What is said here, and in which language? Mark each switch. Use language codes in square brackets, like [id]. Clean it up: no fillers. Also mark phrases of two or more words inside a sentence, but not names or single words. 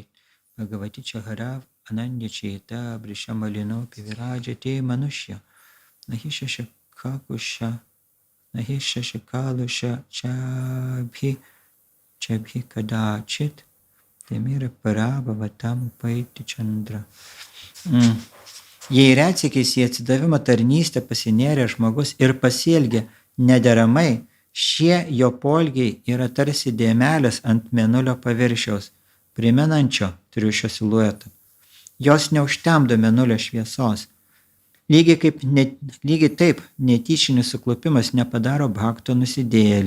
[sa] Bhagavati chaharav ananyacheta brishamalinopi virajate manushya. Nahisha shakalusha chabhi kadachit. Temira para bhavatam upaiti chandra. [lt] Jei retsykiais į atsidavimo tarnystę pasinėrė žmogus ir pasielgia nederamai, šie jo poelgiai yra tarsi dėmelės ant mėnulio paviršiaus, primenančio triušio siluetą. Jos neužtemdo mėnulio šviesos. Lygiai taip netyčinis suklupimas nepadaro bhakto nusidėjėlių.